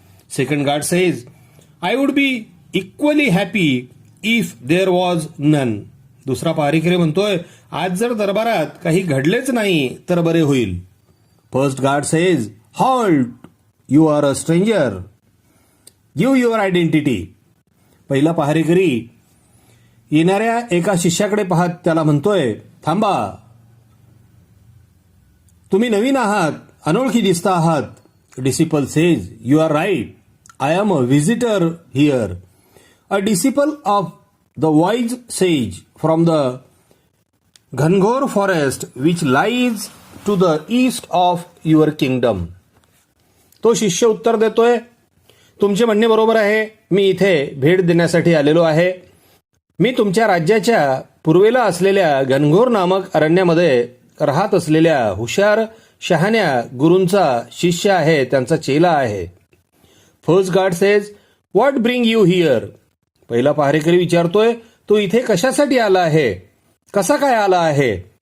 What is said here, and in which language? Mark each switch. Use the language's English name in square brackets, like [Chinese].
[English] Second guard says, I would be equally happy if there was none. [Marathi] दुसरा पहारेकरी म्हणतोय, आज जर दरबारात काही घडलेच नाही तर बरे होईल। [English] First guard says, halt, you are a stranger, give your identity. [Marathi] पहिला पहारेकरी येणाऱ्या एका शिष्याकडे पाहत त्याला म्हणतोय, थांबा, तुम्ही नवीन आहात, अनोळखी दिसता आहात। [English] Disciple says, you are right. I am a visitor here. A disciple of the wise sage from the Ghangor forest which lies to the east of your kingdom. [Marathi] तो शिष्य उत्तर देतोय, तुमचे म्हणणे बरोबर आहे, मी इथे भेट देण्यासाठी आलेलो आहे। मी तुमच्या राज्याच्या पूर्वेला असलेल्या घनघोर नामक अरण्यामध्ये राहत असलेल्या हुशार शहाण्या गुरूंचा शिष्य आहे, त्यांचा चेला आहे। [English] First guard says, what bring you here. [Marathi] पहिला पहारेकरी विचारतोय, तू इथे कशासाठी आला आहे, कसा काय आला आहे।